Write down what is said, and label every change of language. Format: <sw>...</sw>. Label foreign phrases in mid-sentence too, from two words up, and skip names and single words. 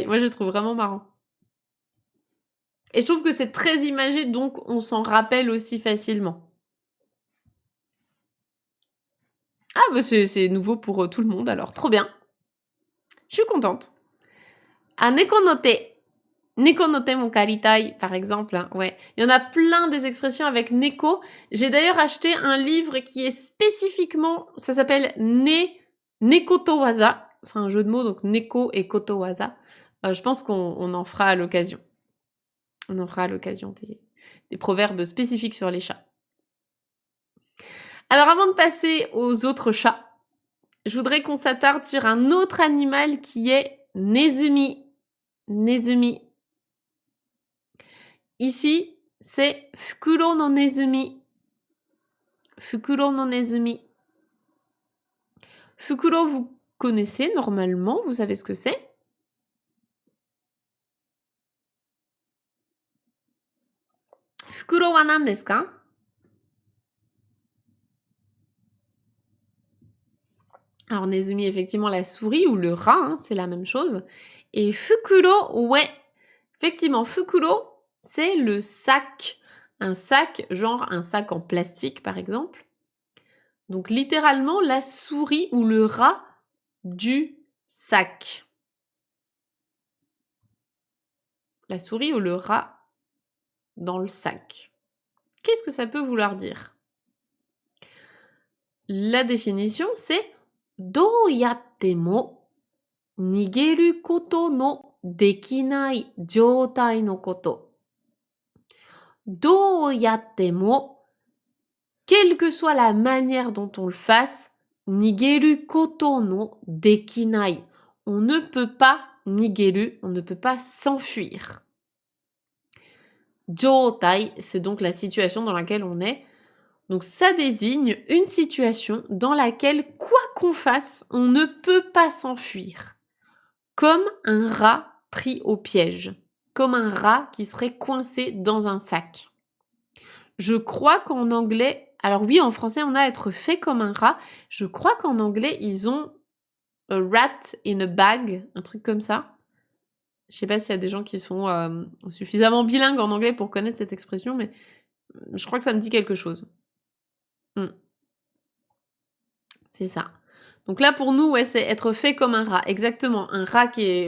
<fr>Moi, je trouve vraiment marrant. Et je trouve que c'est très imagé, donc on s'en rappelle aussi facilement. Ah bah c'est nouveau pour tout le monde, alors trop bien. Je suis contente. Ah,</fr> <ja>猫の手. 猫の手も借りたい,</ja> <fr>par exemple. Hein, ouais. Il y en a plein des expressions avec neko. J'ai d'ailleurs acheté un livre qui est spécifiquement, ça s'appelle Neko to waza. C'est un jeu de mots, donc neko et</fr> <ja>ことわざ.</ja> <fr>Je pense qu'on en fera à l'occasion. On en fera à l'occasion des proverbes spécifiques sur les chats. Alors avant de passer aux autres chats, je voudrais qu'on s'attarde sur un autre animal qui est Nezumi.</fr> <ja>鼠.</ja> <fr>Ici, c'est</fr> <ja>袋の鼠. 袋の鼠.</ja> <fr>Fukuro, vous connaissez normalement, vous savez ce que c'est.</fr> <ja>袋は何ですか?</ja> <fr>Alors Nezumi, effectivement, la souris ou le rat, hein, c'est la même chose. Et fukuro, ouais, effectivement, fukuro, c'est le sac. Un sac, genre un sac en plastique, par exemple. Donc littéralement, la souris ou le rat du sac. La souris ou le rat dans le sac. Qu'est-ce que ça peut vouloir dire? La définition, c'est</fr> <ja>どうやっても逃げることのできない状態のこと。どうやっても</ja> <fr>quelle que soit la manière dont on le fasse,</fr> <ja>逃げることのできない.</ja> <fr>On ne peut pas nigeru, on ne peut pas s'enfuir. Jotai, c'est donc la situation dans laquelle on est. Donc ça désigne une situation dans laquelle, quoi qu'on fasse, on ne peut pas s'enfuir. Comme un rat pris au piège. Comme un rat qui serait coincé dans un sac. Je crois qu'en anglais, alors oui, en français, on a être fait comme un rat. Je crois qu'en anglais, ils ont</fr> <en>a rat in a bag,</en> <fr>un truc comme ça. Je sais pas s'il y a des gens qui sont suffisamment bilingues en anglais pour connaître cette expression, mais je crois que ça me dit quelque chose. C'est ça. Donc là, pour nous, ouais, c'est être fait comme un rat. Exactement. Un rat qui est...</fr>